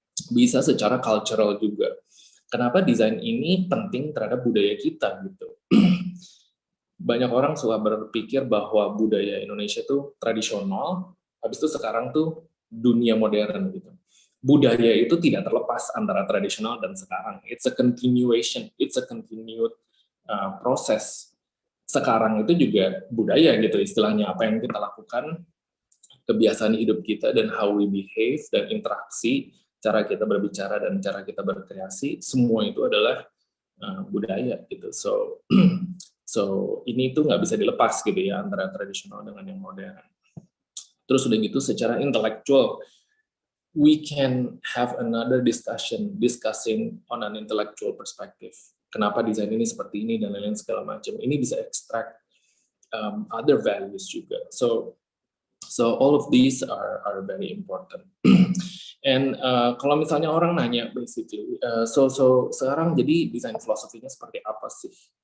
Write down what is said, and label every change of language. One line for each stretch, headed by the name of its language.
Indonesian: Bisa secara cultural juga. Kenapa desain ini penting terhadap budaya kita gitu. Banyak orang suka berpikir bahwa budaya Indonesia itu tradisional, habis itu sekarang tuh dunia modern gitu. Budaya itu tidak terlepas antara tradisional dan sekarang.
English: It's a continuation, it's a continued proses.
Indonesian: Sekarang itu juga budaya gitu istilahnya, apa yang kita lakukan, kebiasaan hidup kita dan
English: how we behave
Indonesian: dan interaksi, cara kita berbicara dan cara kita berkreasi, semua itu adalah budaya gitu. So ini tuh nggak bisa dilepas gitu ya antara tradisional dengan yang modern. Terus udah gitu secara intelektual,
English: we can have another discussing on an intellectual perspective.
Indonesian: Kenapa desain ini seperti ini dan lain-lain segala macam. Ini bisa
English: extract other values
Indonesian: juga.
English: So all of these are very important.
Indonesian: And kalau misalnya orang nanya basically, so sekarang jadi desain filosofinya seperti apa sih?